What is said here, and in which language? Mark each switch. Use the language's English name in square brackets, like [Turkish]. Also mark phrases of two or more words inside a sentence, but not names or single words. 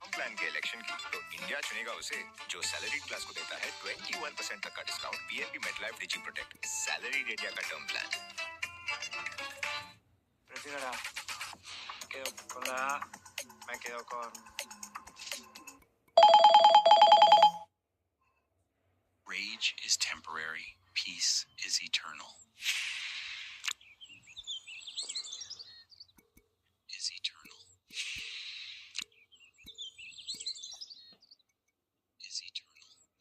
[Hindi] पाकिस्तान के इलेक्शन की, तो इंडिया चुनेगा उसे जो [English] salaried class [Hindi] को देता है 21% तक का डिस्काउंट पीएनबी मेटलाइफ डिजी प्रोटेक्ट [English] salaried area [Hindi] का [English] term plan. [Spanish] Retírala. Quedo con la A. Me quedo con. [English] Rage is temporary. Peace is eternal. Is eternal. Is eternal.